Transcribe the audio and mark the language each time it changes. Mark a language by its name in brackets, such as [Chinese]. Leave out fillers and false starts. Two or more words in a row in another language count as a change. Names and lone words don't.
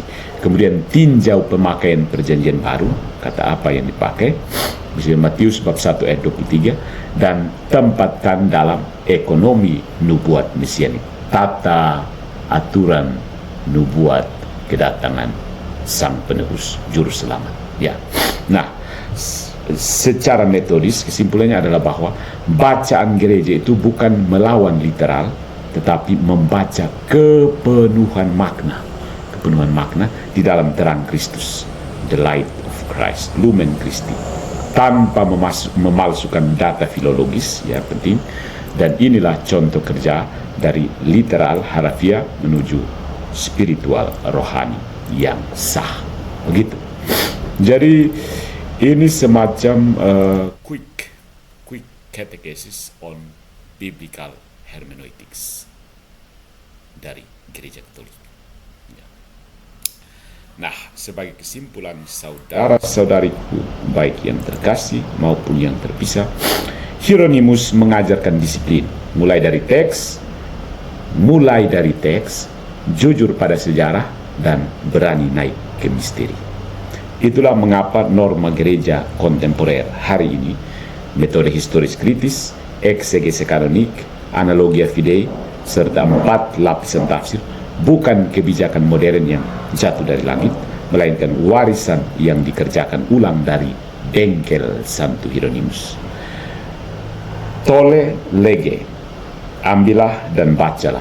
[Indonesian] Kemudian tinjau pemakaian perjanjian baru, kata apa yang dipakai, misalnya Matius bab 1 ayat 23, dan tempatkan dalam ekonomi nubuat mesianik, tata aturan nubuat kedatangan sang penebus juru selamat. Ya. Nah, secara metodis kesimpulannya adalah bahwa bacaan gereja itu bukan melawan literal, tetapi membaca kepenuhan makna di dalam terang Kristus, [English] the light of Christ, [Latin] lumen Christi, [Indonesian] tanpa memalsukan data filologis, ya, penting. Dan inilah contoh kerja dari literal harafiah menuju spiritual rohani yang sah, begitu. Jadi ini semacam [English] quick catechesis on biblical hermeneutics [Indonesian] dari gereja Katolik. Ya. Nah, sebagai kesimpulan, saudara-saudariku baik yang terkasih maupun yang terpisah, Hieronymus mengajarkan disiplin, mulai dari teks, jujur pada sejarah, dan berani naik ke misteri. Itulah mengapa norma gereja kontemporer hari ini, metode historis kritis, eksegese kanonik, [Latin] analogia fidei, [Indonesian] serta 4 lapisan tafsir, bukan kebijakan modern yang jatuh dari langit, melainkan warisan yang dikerjakan ulang dari bengkel Santo Hieronymus. [Latin] Tolle lege, [Indonesian] ambillah dan bacalah.